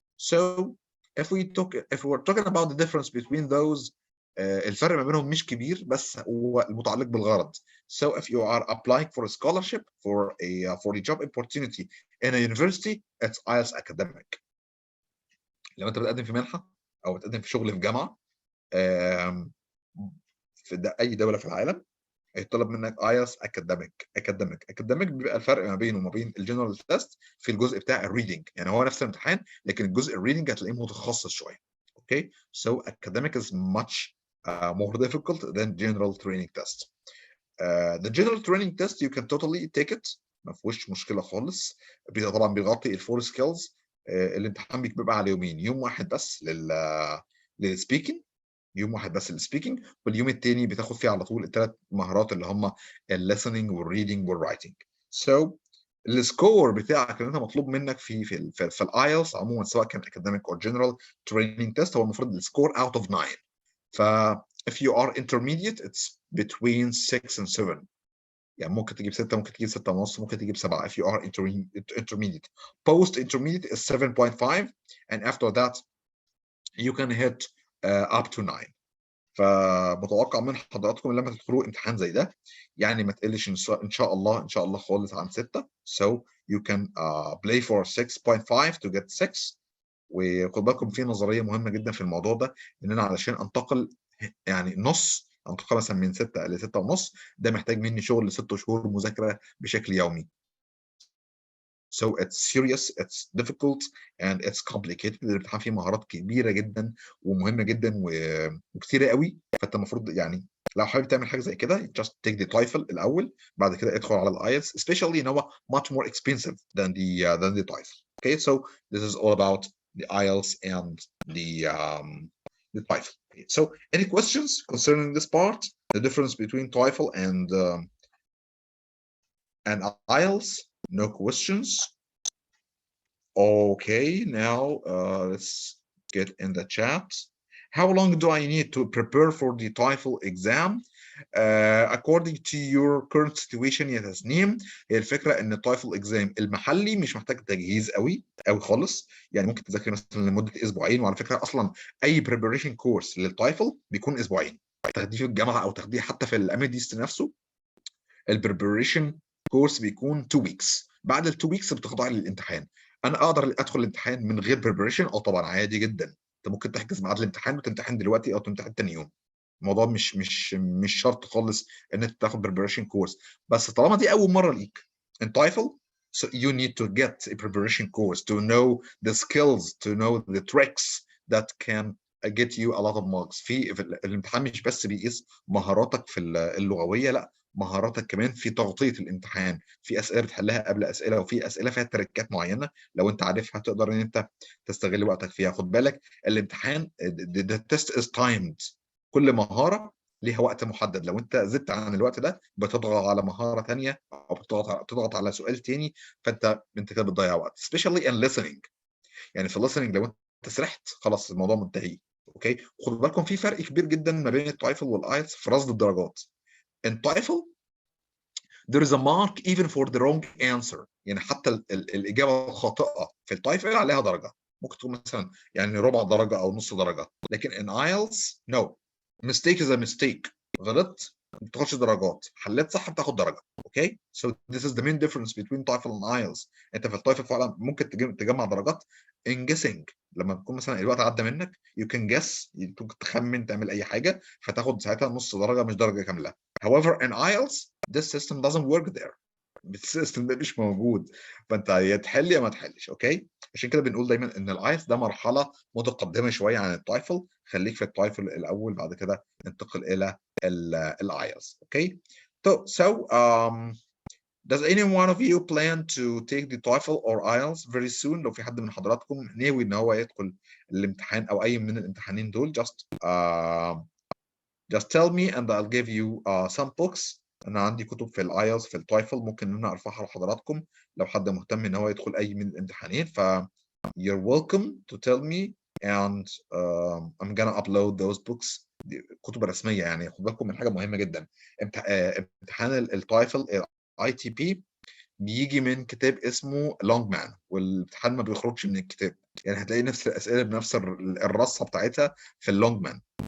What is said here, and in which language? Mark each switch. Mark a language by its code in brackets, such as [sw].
[en] So if we're talking about the difference between those, [ar] الفرق ما بينهم مش كبير بس هو المتعلق بالغرض. [en] So if you are applying for a scholarship for a job opportunity in a university, it's IELTS academic. [ar] لو انت بتقدم في منحة او بتقدم في شغل في جامعة في اي دولة في العالم، هيطلب منك IELTS academic بيبقى الفرق ما بينه وما بين الجنرال تيست في الجزء بتاع الريدنج. يعني هو نفس الامتحان لكن الجزء الريدنج هتلاقيه متخصص شويه. [en] Okay, so academic is much more difficult than general training test. The general training test you can totally take it، [ar] ما فيهوش مشكله خالص. طبعا بيغطي الفور سكيلز. الامتحان بيبقى على يومين، يوم واحد بس للسبيكينج، يوم واحد بس للسبيكينج، واليوم الثاني بتاخد فيه على طول الثلاث مهارات اللي هم الليسننج والريدنج والرايتنج. So السكور بتاعك اللي انت مطلوب منك في الايلتس عموما سواء كان academic or general training test هو المفروض السكور out of 9. [en] ف if you are intermediate it's between 6 and 7. [ar] يعني ممكن تجيب 6، ممكن تجيب 6 ونص، ممكن تجيب 7 [en] if you are intermediate. Post intermediate is 7.5 and after that you can hit up to 9. [ar] فمتوقع من حضراتكم لما تدخلوا امتحان زي ده يعني ما تقلش ان شاء الله خالص عن 6. [en] So you can play for 6.5 to get 6. [ar] وخد بالكم في نظريه مهمه جدا في الموضوع ده، ان انا علشان انتقل يعني انتقل مثلا من 6 ل 6 ونص، ده محتاج مني شغل 6 شهور مذاكره بشكل يومي. [en] So it's serious, it's difficult and it's complicated. [ar] الامتحان فيه مهارات كبيرة جدا ومهمة جدا وكتيرة قوي. فانت المفروض يعني لو حابب تعمل حاجة زي كده [en] just take the TOEFL [ar] الأول، بعد كده ادخل على الآيلتس especially ان هو [en] much more expensive than the TOEFL. Okay, so this is all about the IELTS and the TOEFL. So any questions concerning this part, the difference between TOEFL and IELTS? No questions. Okay, now let's get in the chat. How long do I need to prepare for the TOEFL exam? According to your current situation [ar] يا تسنيم، هي الفكرة ان التويفل exam المحلي مش محتاج تجهيز قوي خالص. يعني ممكن تذاكر مثلا لمدة اسبوعين، وعلى فكرة اصلا اي preparation course للتويفل بيكون اسبوعين. تاخديه في الجامعة او تاخديه حتى في الاميديست نفسه، البريبريشن كورس بيكون 2 weeks. بعد ال 2 weeks بتخضع للامتحان. انا اقدر ادخل الامتحان من غير بريبريشن؟ طبعا عادي جدا. انت ممكن تحجز ميعاد الامتحان وتمتحن دلوقتي او تمتحن تاني يوم. الموضوع مش شرط خالص ان انت تاخد بريبريشن كورس، بس طالما دي اول مره ليك [en] in TOEFL so you need to get a preparation course to know the skills, to know the tricks that can get you a lot of marks. [ar] في الامتحان مش بس بيقيس مهاراتك في اللغويه، لا مهاراتك كمان في تغطية الامتحان، في أسئلة بتحلها قبل أسئلة، وفي أسئلة فيها تريكات معينة لو أنت عارفها تقدر إن أنت تستغل وقتك فيها. خد بالك الامتحان [en] the test is timed، [ar] كل مهارة ليها وقت محدد، لو أنت زدت عن الوقت ده بتضغط على مهارة تانية أو بتضغط على سؤال تاني، فأنت كده بتضيع وقت [en] especially in listening. [ar] يعني في listening لو أنت سرحت خلاص الموضوع منتهي. أوكي، خدوا بالكم في فرق كبير جدا ما بين التويفل والايلتس في رصد الدرجات. [en] in TOEFL there is a mark even for the wrong answer، [ar] يعني حتى الإجابة الخاطئة في التويفل عليها درجة، ممكن تكون مثلا يعني ربع درجة أو نص درجة، لكن [en] in IELTS no، mistake is a mistake، [ar] غلطت ما بتاخدش درجات، حليت صح بتاخد درجة. [en] Okay so this is the main difference between TOEFL and IELTS. [ar] انت في التويفل فعلا ممكن تجمع درجات [en] in guessing، [ar] لما تكون مثلا الوقت عدى منك [en] you can guess، [ar] ممكن تخمن تعمل اي حاجة فتاخد ساعتها نص درجة مش درجة كاملة. [en] however in IELTS this system doesn't work there، [ar] السيستم ده مش موجود، فانت يا تحل يا ما تحلش. اوكي عشان كده بنقول دايما ان الايلتس ده مرحله متقدمه شويه عن التويفل، خليك في التويفل الاول بعد كده انتقل الى الايلتس. [en] Okay so does any one of you plan to take the TOEFL or IELTS very soon؟ [ar] لو في حد من حضراتكم ناوي ان هو يدخل الامتحان او اي من الامتحانين دول [en] just tell me and I'll give you some books. [ar] انا عندي كتب في الايلتس في التويفل ممكن ان انا ارفعها لحضراتكم لو حد مهتم ان هو يدخل اي من الامتحانين، ف [en] you're welcome to tell me and I'm gonna upload those books. [ar] دي كتب رسميه، يعني خد بالكم من حاجه مهمه جدا، امتحان التويفل اي تي بي بيجي من كتاب اسمه لونج مان، والامتحان ما بيخرجش من الكتاب، يعني هتلاقي نفس الاسئله بنفس الرصه بتاعتها في اللونج مان.